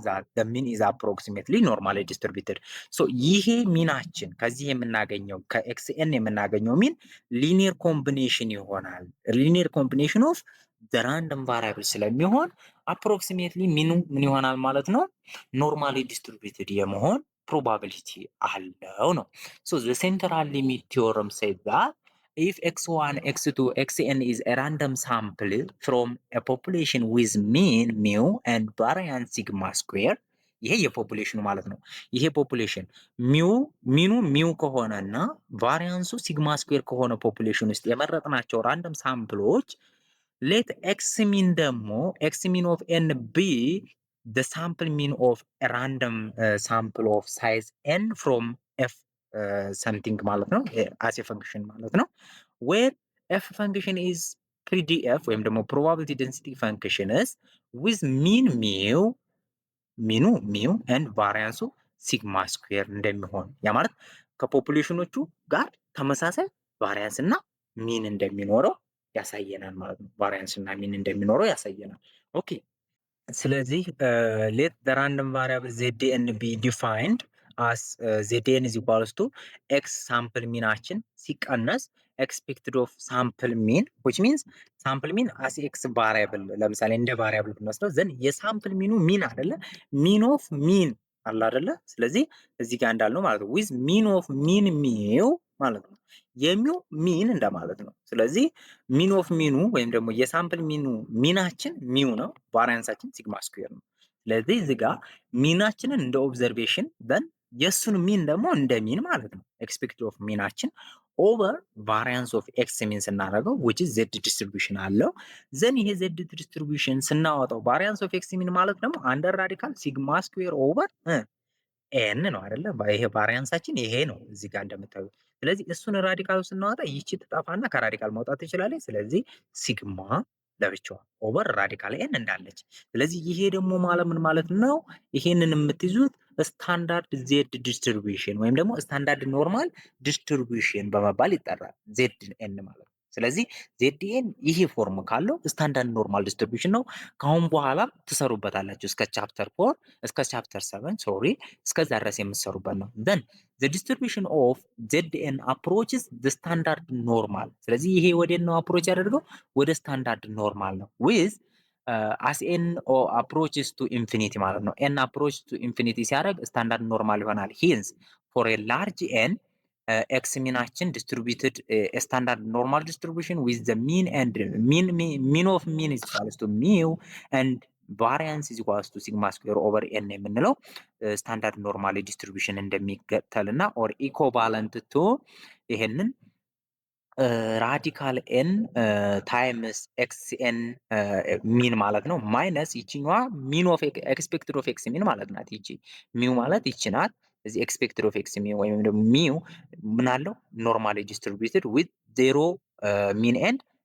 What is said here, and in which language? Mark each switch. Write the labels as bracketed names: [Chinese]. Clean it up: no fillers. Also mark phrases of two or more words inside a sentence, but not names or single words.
[English] that the mean is approximately normally distributed [Amharic] ሶ ይሄ ሚናችን ከዚህ የምናገኘው ከኤክስኤን የምናገኘው ሚን [English] linear combination [Amharic] ይሆናል። [English] linear combination of the random variable [Amharic] ስለሚሆን አፕሮክሲሜትሊ ሚኑ ምን ይሆናል ማለት ነው ኖርማሊ ዲስትሪቢዩትድ የመሆን ፕሮባቢሊቲ አለው ነው። [English] so the central limit theorem said that if x1 x2 xn is a random sample from a population with mean mu and variance sigma square [Amharic] ይሄ የፖፑሌሽኑ ማለት ነው። ይሄ ፖፑሌሽን ሚኑ ሚው ከሆነና ቫሪያንሱ ሲግማ ስኩዌር ከሆነ ፖፑሌሽን ውስጥ የመረጥናቸው ራንደም ሳምፕሎች [English] let x mean ደግሞ x mean of n be the sample mean of a random sample of size n from f something [Amharic] ማለት ነው [English] as a function [Amharic] ማለት ነው [English] where f function is pdf [Amharic] ወይም ደግሞ [English] probability density function is with mean [Amharic] ሚኑ ሚው [English] and variance sigma square [Amharic] እንደሚሆን ያ ማለት ከፖፑሌሽኖቹ ጋር ተመሳሳይ ቫሪያንስ እና ሚን እንደሚኖረው ያሳየናል ማለት ነው። ቫሪያንስ እና ሚን እንደሚኖረው ያሳየናል። ኦኬ ስለዚህ [English] let the random variable zn be defined as zn is equals to x sample [Amharic] ሚናችን ሲቀነስ [English] expected of sample mean which means sample mean as x variable [Amharic] ለምሳሌ እንደ [English] variable [Amharic] ብንወስደው ዘን የሳምፕል ሚኑ ሚን አይደለ [English] mean of mean [Amharic] አለ አይደለ ስለዚህ እዚህ ጋር እንዳልነው ማለት ነው [English] with mean of mean mu [Amharic] ማለት ነው የሚው ሚን እንደማለት ነው። ስለዚህ [English] mean of meanu [Amharic] ወይም ደግሞ የሳምፕል ሚኑ ሚናችን ሚው ነው፣ ቫሪያንሳችን ሲግማ ስኩዌር ነው። ስለዚህ እዚህ ጋር ሚናችንን እንደ ኦብዘርቬሽን ዘን የሱን ሚን ደግሞ እንደ ሚን ማለት ነው። [English] expected of [Amharic] ሚናችን [English] over variance of x mean ስናደርገው which is z ዲስትሪቢዩሽን አለው። ዘን ይሄ z ዲስትሪቢዩሽን ስናወጣው variance of x mean [Amharic] ማለት ደግሞ [English] under radical sigma square over n [Amharic] ነው አይደለ? ይሄ ቫሪያንሳችን ይሄ ነው እዚህ ጋር እንደምታዩት። ስለዚህ እሱን ራዲካሉ ስናወጣ ይቺ ትጠፋና ከራዲካል መውጣት ትችላለች። ስለዚህ ሲግማ ለብቻዋ [English] over radical n [Amharic] እንዳለች። ስለዚህ ይሄ ደግሞ ማለት ምን ማለት ነው? ይሄንን የምትይዙት [English] standard z distribution [Amharic] ወይም ደግሞ [English] standard normal distribution [Amharic] በመባል ይጠራል። [English] z n [Amharic] ማለት ነው። ስለዚህ ዜድኤን ይሄ ፎርም ካለው [English] standard normal distribution [Amharic] ነው። ከአሁን በኋላ ትሰሩበታላችሁ እስከ ቻፕተር 4 እስከ ቻፕተር 7 ሶሪ እስከዛ ድረስ የምትሰሩበት ነው። ዘን [English] the distribution of zn approaches the standard normal። [Amharic] ስለዚህ ይሄ ወደ ነው አፕሮች ያደርገው ወደ [English] standard normal [Amharic] ነው [English] with as n approaches to infinity [Amharic] ማለት ነው። [English] n approach to infinity [Amharic] ሲያደርግ [English] standard normal [Amharic] ይሆናል። hence [English] for a large n ኤክስ ሚናችን distributed standard normal distribution with the mean and mean of mean is equals to mu and variance is equals to sigma square over n [Amharic] የምንለው ስታንዳርድ ኖርማል ዲስትሪቢዩሽን እንደሚከተልና [English] or equivalent to [Amharic] ይሄንን [English] radical n times x n mean [Amharic] ማለት ነው ማይነስ ይችኛዋ [English] mean of expected of x mean [Amharic] ማለት ናት። ይቺ ሚው ማለት ይቺ ናት። እዚህ [English] expected of x mu [Amharic] ወይም ደግሞ ሚው ምን አለው [English] normally distributed with zero mean and